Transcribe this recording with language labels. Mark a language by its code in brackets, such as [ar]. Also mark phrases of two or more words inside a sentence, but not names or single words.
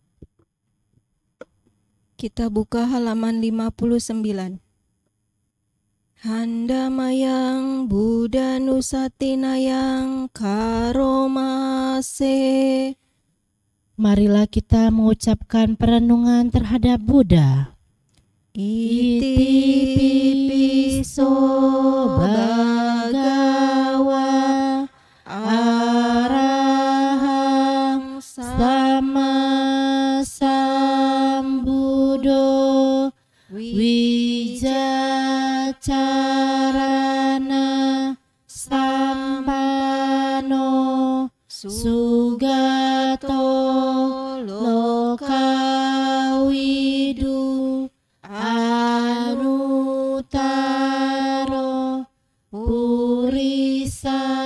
[id] Kita buka halaman 59. [pi] Handamayang Buddha Nusatinayang Karomase. [id] Marilah kita mengucapkan perenungan terhadap Buddha. [pi] Iti piso bhagawa arahang Sama Sambuddho Wijacarana Sampano Sugato Lokawidu Anutaro Purisa